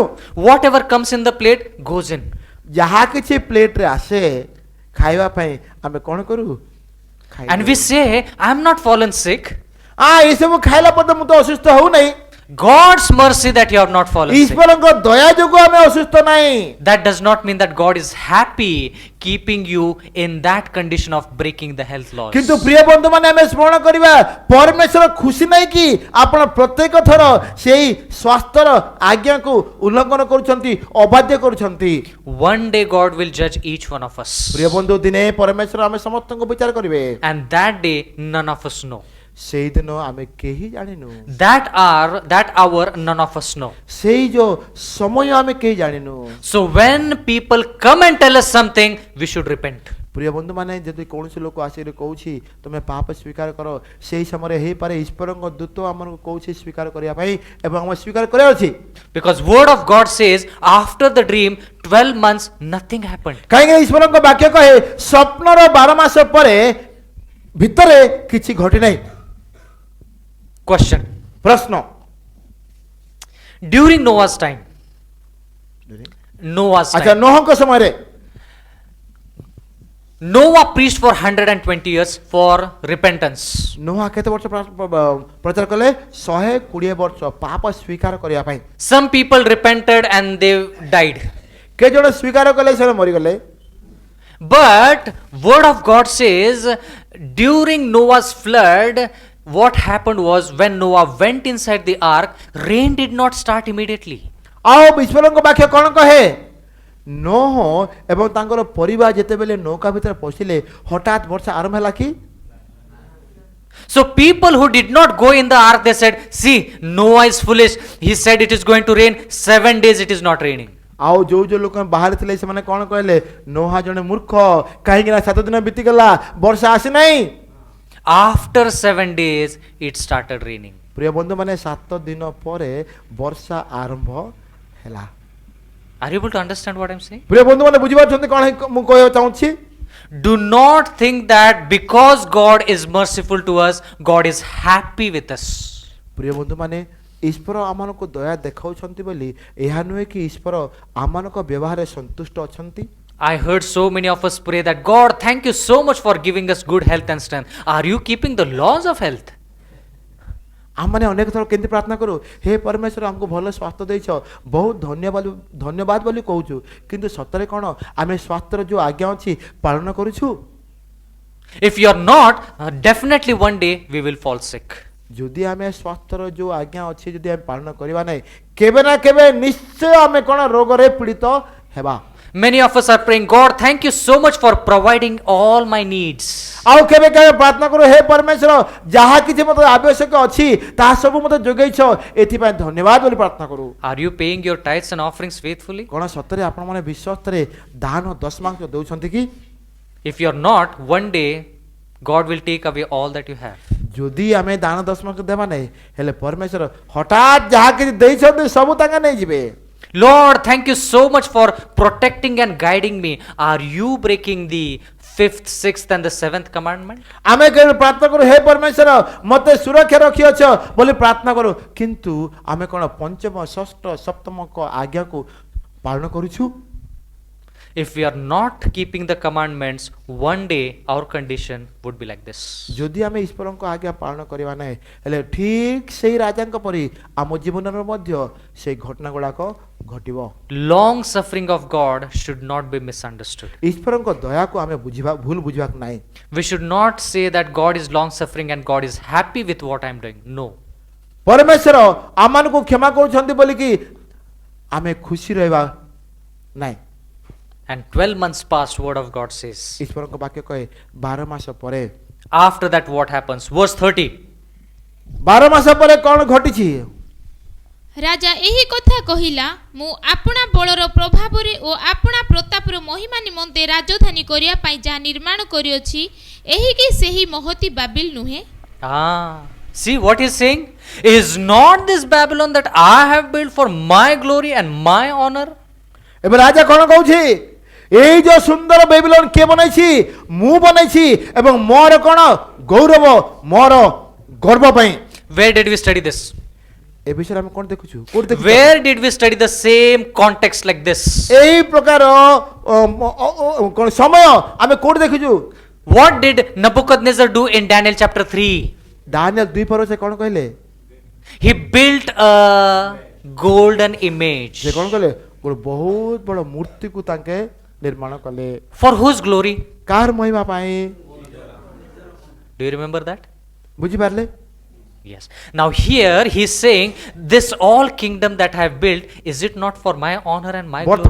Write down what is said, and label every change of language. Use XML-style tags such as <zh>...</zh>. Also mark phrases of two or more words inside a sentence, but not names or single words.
<en>Whatever comes in the plate goes in.</en> <or>ଯାହା କିଛି ପ୍ଲେଟରେ ଆସେ ଖାଇବା ପାଇଁ ଆମେ କ'ଣ କରୁ</or> <en>And we say, I'm not fallen sick.</en> <or>ଏସବୁ ଖାଇଲା ପରେ ମୁଁ ତ ଅସୁସ୍ଥ ହଉନାହିଁ।</or> <en>God's mercy that you have not fallen sick.</en> <or>ଈଶ୍ୱରଙ୍କ ଦୟା ଯୋଗୁଁ ଆମେ ଅସୁସ୍ଥ ନାହିଁ।</or> <en>That does not mean that God is happy keeping you in that condition of breaking the health laws.</en> <or>କିନ୍ତୁ ପ୍ରିୟ ବନ୍ଧୁ ମାନେ ଆମେ ସ୍ମରଣ କରିବା ପରମେଶ୍ୱର ଖୁସି ନାହିଁ କି ଆପଣ ପ୍ରତ୍ୟେକ ଥର ସେଇ ସ୍ୱାସ୍ଥ୍ୟର ଆଜ୍ଞାକୁ ଉଲ୍ଲଂଘନ କରୁଛନ୍ତି ଅବାଧ୍ୟ କରୁଛନ୍ତି।</or> <en>One day God will judge each one of us.</en> <or>ପ୍ରିୟ ବନ୍ଧୁ ଦିନେ ପରମେଶ୍ୱର ଆମେ ସମସ୍ତଙ୍କୁ ବିଚାର କରିବେ।</or> <en>And that day none of us know.</en> <or>ସେଇଦିନ ଆମେ କେହି ଜାଣିନୁ।</or> <en>That hour none of us know.</en> <or>ସେଇ ଯୋଉ ସମୟ ଆମେ କେହି ଜାଣିନୁ।</or> <en>So when people come and tell us something, we should repent.</en> <or>ପ୍ରିୟ ବନ୍ଧୁ ମାନେ ଯଦି କୌଣସି ଲୋକ ଆସିକି କହୁଛି ତୁମେ ପାପ ସ୍ୱୀକାର କର ସେଇ ସମୟରେ ହେଇପାରେ ଈଶ୍ୱରଙ୍କ ଦୂତ ଆମକୁ କହୁଛି ସ୍ୱୀକାର କରିବା ପାଇଁ ଏବଂ ଆମେ ସ୍ୱୀକାର କରିବାର ଅଛି।</or> <en>Because word of God says after the dream 12 months nothing happened.</en> <or>କାହିଁକି ଈଶ୍ୱରଙ୍କ ବାକ୍ୟ କହେ ସ୍ୱପ୍ନର 12 ମାସ ପରେ ଭିତରେ କିଛି ଘଟି ନାହିଁ।</or> <en>Question.</en> <or>ପ୍ରଶ୍ନ</or> <en>During Noah's time. Noah's</en> <or>ଆଚ୍ଛା</or> <en>time.</en> <or>ନୋହଙ୍କ ସମୟରେ</or> <en>Noah preached for 120 years for repentance.</en> <or>ନୋହା କେତେ ବର୍ଷ ପ୍ରଚାର କଲେ? 120 ବର୍ଷ ପାପ ସ୍ୱୀକାର କରିବା ପାଇଁ।</or> <en>Some people repented and they died.</en> <or>କେ ଜଣ ସ୍ୱୀକାର କଲେ ସେମାନେ ମରିଗଲେ।</or> <en>But word of God says during Noah's flood, what happened was when Noah went inside the ark, rain did not start immediately.</en> <or>ଆଉ ବିଶ୍ୱରଙ୍କ ବାକ୍ୟ କ'ଣ କହେ? ନୋହ ଏବଂ ତାଙ୍କର ପରିବାର ଯେତେବେଳେ ନୌକା ଭିତରେ ପଶିଲେ ହଠାତ୍ ବର୍ଷା ଆରମ୍ଭ ହେଲା କି?</or> <en>So people who did not go in the ark, they said, see, Noah is foolish. He said it is going to rain. 7 days it is not raining.</en> <or>ଆଉ ଯୋଉ ଯୋଉ ଲୋକ ବାହାରେ ଥିଲେ ସେମାନେ କ'ଣ କହିଲେ? ନୋହା ଜଣେ ମୂର୍ଖ, କାହିଁକି ନା 7 ଦିନ ବିତିଗଲା ବର୍ଷା ଆସିନାହିଁ।</or> <en>After 7 days, it started raining.</en> <or>ପ୍ରିୟ ବନ୍ଧୁମାନେ 7 ଦିନ ପରେ ବର୍ଷା ଆରମ୍ଭ ହେଲା।</or> <en>Are you able to understand what I'm saying?</en> <or>ପ୍ରିୟ ବନ୍ଧୁମାନେ ବୁଝିପାରୁଛନ୍ତି କ'ଣ ମୁଁ କହିବାକୁ ଚାହୁଁଛି?</or> <en>Do not think that because God is merciful to us, God is happy with us.</en> <or>ପ୍ରିୟ ବନ୍ଧୁମାନେ ଈଶ୍ୱର ଆମମାନଙ୍କୁ ଦୟା ଦେଖାଉଛନ୍ତି ବୋଲି ଏହା ନୁହେଁ କି ଈଶ୍ୱର ଆମମାନଙ୍କ ବ୍ୟବହାରରେ ସନ୍ତୁଷ୍ଟ ଅଛନ୍ତି।</or> <en>I heard so many of us pray that God, thank you so much for giving us good health and strength. Are you keeping the laws of health?</en> <or>ଆମମାନେ ଅନେକ ଥର କେମିତି ପ୍ରାର୍ଥନା କରୁ, ହେ ପରମେଶ୍ୱର ଆମକୁ ଭଲ ସ୍ୱାସ୍ଥ୍ୟ ଦେଇଛ, ବହୁତ ଧନ୍ୟବାଦ ବୋଲି କହୁଛୁ, କିନ୍ତୁ ସତରେ କ'ଣ ଆମେ ସ୍ୱାସ୍ଥ୍ୟର ଯେଉଁ ଆଜ୍ଞା ଅଛି ପାଳନ କରୁଛୁ?</or> <en>If you are not, definitely one day we will fall sick.</en> <or>ଯଦି ଆମେ ସ୍ୱାସ୍ଥ୍ୟର ଯେଉଁ ଆଜ୍ଞା ଅଛି ଯଦି ଆମେ ପାଳନ କରିବା ନାହିଁ, କେବେ ନା କେବେ ନିଶ୍ଚୟ ଆମେ କ'ଣ ରୋଗରେ ପୀଡ଼ିତ ହେବା।</or> <en>Many of us are praying, God, thank you so much for providing all my needs.</en> <or>ଆଉ କେବେ କେବେ ପ୍ରାର୍ଥନା କରୁ, ହେ ପରମେଶ୍ୱର ଯାହା କିଛି ମୋତେ ଆବଶ୍ୟକ ଅଛି ତାହା ସବୁ ମୋତେ ଯୋଗାଇଛ, ଏଥିପାଇଁ ଧନ୍ୟବାଦ ବୋଲି ପ୍ରାର୍ଥନା କରୁ।</or> <en>Are you paying your tithes and offerings faithfully?</en> <or>କ'ଣ ସତରେ ଆପଣମାନେ ବିଶ୍ୱସ୍ତରେ ଦାନ ଦଶମାଂଶ ଦେଉଛନ୍ତି କି?</or> <en>If you are not, one day God will take away all that you have.</en> <or>ଯଦି ଆମେ ଦାନ ଦଶମାଂଶ ଦେବା ନାହିଁ, ହେଲେ ପରମେଶ୍ୱର ହଠାତ୍ ଯାହା କିଛି ଦେଇଛନ୍ତି ସବୁ ତାଙ୍କେ ନେଇଯିବେ।</or> <en>Lord, thank you so much for protecting and guiding me. Are you breaking the 5th, 6th and the 7th commandment?</en> <or>ଆମେ କେବେ ପ୍ରାର୍ଥନା କରୁ, ହେ ପରମେଶ୍ୱର ମୋତେ ସୁରକ୍ଷା ରଖିଅଛ ବୋଲି ପ୍ରାର୍ଥନା କରୁ, କିନ୍ତୁ ଆମେ କ'ଣ ପଞ୍ଚମ ଷଷ୍ଠ ସପ୍ତମଙ୍କ ଆଜ୍ଞାକୁ ପାଳନ କରୁଛୁ?</or> <en>If we are not keeping the commandments, one day our condition would be like this.</en> <or>ଯଦି ଆମେ ଈଶ୍ୱରଙ୍କ ଆଜ୍ଞା ପାଳନ କରିବା ନାହିଁ, ହେଲେ ଠିକ୍ ସେଇ ରାଜାଙ୍କ ପରି ଆମ ଜୀବନରେ ମଧ୍ୟ ସେଇ ଘଟଣା ଗୁଡ଼ାକ ଘଟିବ।</or> <en>Long suffering of God should not be misunderstood.</en> <or>ଈଶ୍ୱରଙ୍କ ଦୟାକୁ ଆମେ ଭୁଲ ବୁଝିବାକୁ ନାହିଁ।</or> <en>We should not say that God is long suffering and God is happy with what I am doing. No.</en> <or>ପରମେଶ୍ୱର ଆମମାନଙ୍କୁ କ୍ଷମା କରୁଛନ୍ତି ବୋଲିକି ଆମେ ଖୁସି ରହିବା ନାହିଁ।</or> <en>And 12 months past, word of God says.</en> <or>ଈଶ୍ୱରଙ୍କ ବାକ୍ୟ କହେ 12 ମାସ ପରେ।</or> <en>After that, what happens? Verse 30.</en> <or>12 ମାସ ପରେ କ'ଣ ଘଟିଛି? ରାଜା ଏହି କଥା କହିଲା, ମୁଁ ଆପଣା ବଳର ପ୍ରଭାବରେ ଓ ଆପଣା ପ୍ରତାପର ମହିମା ନିମନ୍ତେ ରାଜଧାନୀ କରିବା ପାଇଁ ଯାହା ନିର୍ମାଣ କରିଅଛି, ଏହିକି ସେହି ମହତୀ ବାବିଲ ନୁହେଁ?</or> <en>See what he's saying? Is not this Babylon that I have built for my glory and my honor?</en> <or>ଏବେ ରାଜା କ'ଣ କହୁଛି? ଏଇ ଯୋଉ ସୁନ୍ଦର ବେବିଲନ କିଏ ବନେଇଛି? ମୁଁ ବନେଇଛି ଏବଂ ମୋର କ'ଣ ଗୌରବ, ମୋର ଗର୍ବ ପାଇଁ।</or> <en>Where did we study this?</en> <or>ଏ ବିଷୟରେ ଆମେ କ'ଣ ଦେଖୁଛୁ? କୋଉଠି ଦେଖୁଛୁ?</or> <en>Where did we study the same context like this?</en> <or>ଏଇ ପ୍ରକାର କ'ଣ ସମୟ ଆମେ କୋଉଠି ଦେଖୁଛୁ?</or> <en>What did Nebuchadnezzar do in Daniel chapter 3?</en> <or>ଦାନିଏଲ 2 ପର ସେ କ'ଣ କହିଲେ?</or> <en>He built a golden image.</en> <or>ସେ କ'ଣ କଲେ? ଗୋଟେ ବହୁତ ବଡ଼ ମୂର୍ତ୍ତିକୁ ତାଙ୍କେ ନିର୍ମାଣ କଲେ।</or> <en>For whose glory?</en> <or>କାହାର ମହିମା ପାଇଁ?</or> <en>Do you remember that?</en> <or>ବୁଝିପାରିଲେ?</or> <en>Yes. Now here he is saying, this all kingdom that I have built, is it not for my honor and my glory?</en>